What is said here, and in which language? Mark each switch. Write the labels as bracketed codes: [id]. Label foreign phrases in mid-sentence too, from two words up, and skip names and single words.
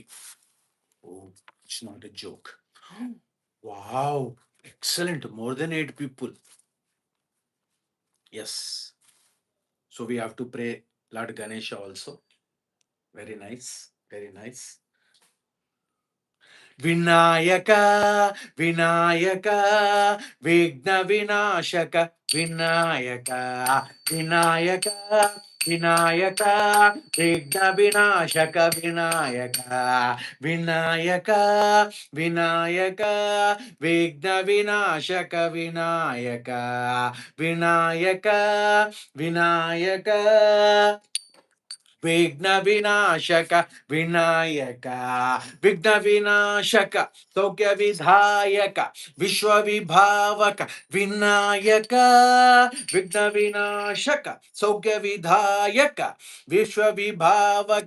[en] Oh, it's not a joke. Wow, excellent. More than eight people. Yes. So we have to pray Lord Ganesha also. Very nice. Very nice. [kn] ವಿನಾಯಕ ವಿನಾಯಕ ವಿಘ್ನ ವಿನಾಶಕ ವಿನಾಯಕ ವಿನಾಯಕ ವಿನಾಯಕ ವಿಘ್ನ ವಿನಾಶಕ ವಿನಾಯಕ ವಿನಾಯಕ ವಿನಾಯಕ ವಿಘ್ನ ವಿನಾಶಕ ವಿನಾಯಕ ವಿನಾಯಕ ವಿನಾಯಕ [te] విఘ్న వినాశక వినాయక, విఘ్న వినాశక సౌఖ్య విధాయక, విశ్వ విభావక వినాయక, విఘ్న వినాశక సౌఖ్య విధాయక, విశ్వ విభావక